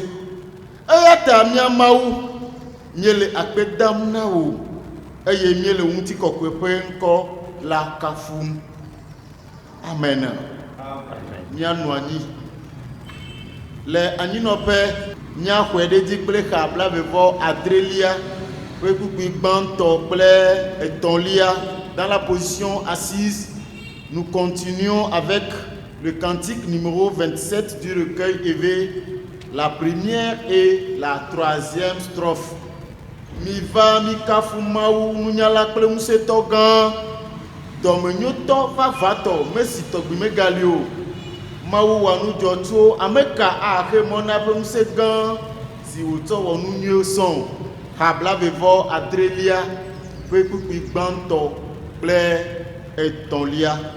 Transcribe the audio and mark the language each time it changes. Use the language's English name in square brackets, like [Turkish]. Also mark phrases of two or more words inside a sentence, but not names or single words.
[Ewe] Eya ta mía Mawu nye le akpe dam na wò eye mie le ŋutikɔkɔe ƒe ŋkɔ la kafum. Amen. Míanɔ anyi. Le anyinɔƒe míaxɔe ɖe dzi kple xa blavevɔ adrelia kple kpikpi gbãtɔ kple etɔ̃lia [French] dans la position assise. Nous continuons avec le cantique numéro 27 du recueil Éphée, la première et la troisième strophe. [Ewe] Mi va mi kafu Mawu nunyala kple ŋusẽtɔ gã dɔmenyotɔ vavatɔ mesi tɔgbi megali o. Mawu wɔ nu dzɔ tso ame ka axe mɔ na ƒe ŋusẽ gã si wòtsɔ wɔ nu nyuiwo sɔŋ. Ha blavevɔ adrelia ƒe kpikpi gbãtɔ kple etɔ̃lia.